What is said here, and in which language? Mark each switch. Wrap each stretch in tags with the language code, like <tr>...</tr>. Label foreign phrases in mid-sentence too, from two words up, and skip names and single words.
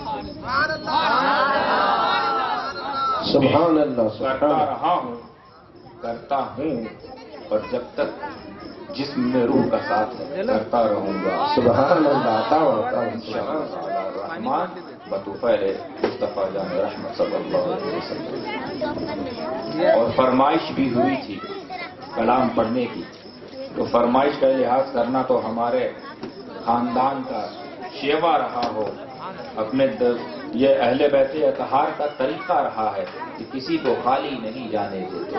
<ar>سبحان اللہ</ar> <ur>کرتا ہوں اور جب تک جسم میں روح کا ساتھ ہے کرتا رہوں گا.</ur> <ar>سبحان اللہ. انشاءاللہ الرحمن</ar> <ur>بطفیل مصطفیٰ جان رحمت</ur> <ar>صلى الله عليه وسلم.</ar> <ur>اور فرمائش بھی ہوئی تھی کلام پڑھنے کی، تو فرمائش کا لحاظ کرنا تو ہمارے خاندان کا شیوہ رہا ہو، اپنے یہ اہل بیت اطہار کا طریقہ رہا ہے کہ کسی کو خالی نہیں جانے دیتے.</ur>